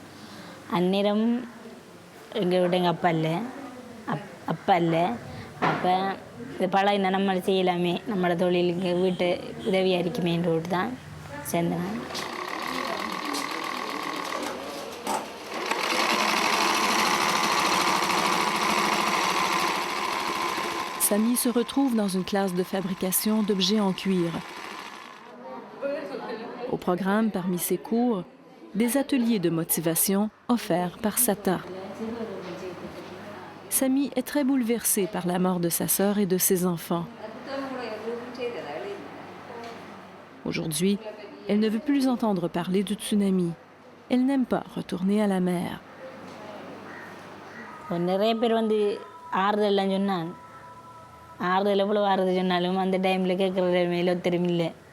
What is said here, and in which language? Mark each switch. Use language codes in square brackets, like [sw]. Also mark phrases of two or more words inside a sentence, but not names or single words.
[ta] அந்நேரம் எங்கள் அப்பா இல்லை அப்போ இது பழகின நம்ம செய்யலாமே நம்மளோட தொழிலுக்கு வீட்டு உதவியாக இருக்குமேன்ற விட்டு தான் சேர்ந்தேன். [fr] Samy se retrouve dans une classe de fabrication d'objets en cuir. Au programme, parmi ses cours, des ateliers de motivation offerts par Sata. Samy est très bouleversée par la mort de sa sœur et de ses enfants. Aujourd'hui, elle ne veut plus entendre parler du tsunami. Elle n'aime pas retourner à la mer. [ta] நிறைய பேர் வந்து ஆறுதல்லாம் சொன்னாங்க. ஆறுதல் எவ்வளோ ஆறுதல் சொன்னாலும் அந்த டைமில் கேட்குற மேலே ஒருத்தரும் இல்லை.